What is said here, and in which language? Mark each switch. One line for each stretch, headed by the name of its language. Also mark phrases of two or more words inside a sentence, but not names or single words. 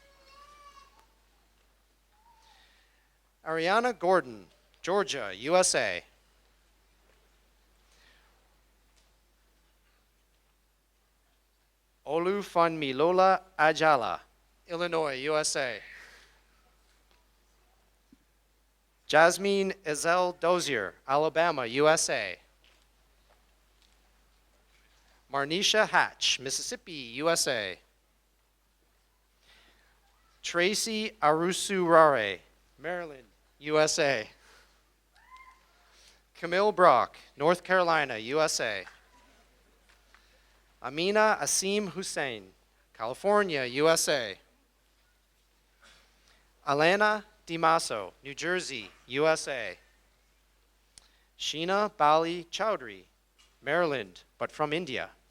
English: Ariana Gordon, Georgia, USA. Olufunmilola Ajala, Illinois, USA. Jasmine Ezel Dozier, Alabama, USA. Marnisha Hatch, Mississippi, USA. Tracy Arusurare, Maryland, USA. Camille Brock, North Carolina, USA. Amina Asim Hussein, California, USA. Alana DiMasso, New Jersey, USA. Sheena Bali Chowdhury, Maryland, but from India.